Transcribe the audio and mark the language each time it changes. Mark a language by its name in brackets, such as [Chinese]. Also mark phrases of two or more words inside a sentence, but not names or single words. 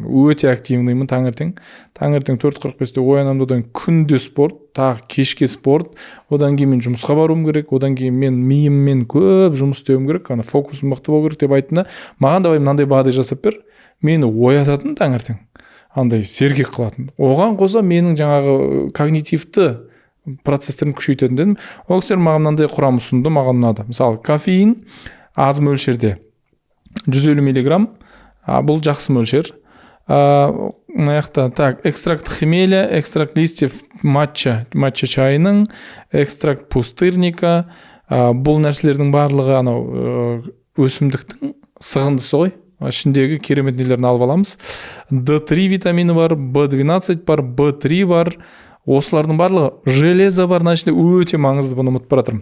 [Kazakh] Өте активныймын таңертең 4:45-те оянамын, одан күнде спорт, тағы кешке спорт, одан кейін мен жұмысқа баруым керек, одан кейін мен миыммен көп жұмыс істеуім керек, ана фокусым мықты болу керек деп айттым да, маған давай мынандай бағдай жасап бер, мені оятатын таңертең, андай сергек қылатын. Оған қоса менің жаңағы когнитивті процестерін күшейтетін дедім. Ол кісілер маған мынандай құрам ұсынды, маған ұнады. Мысалы, кофеин аз мөлшерде 150 миллиграмм, бұл жақсы мөлшер. [Russian] Экстракт хмеля, экстракт листьев матча [Kazakh] чайының, [Russian] экстракт пустырника, [Kazakh] бұл нәрселердің барлығы анау өсімдіктің сығындысы ғой. Ішіндегі керемет нелерін алып аламыз. D3 витамины бар, B12 бар, B3 бар. Осылардың барлығы, железо бар, ішінде өте маңызды, бұны ұмытып баратырмын.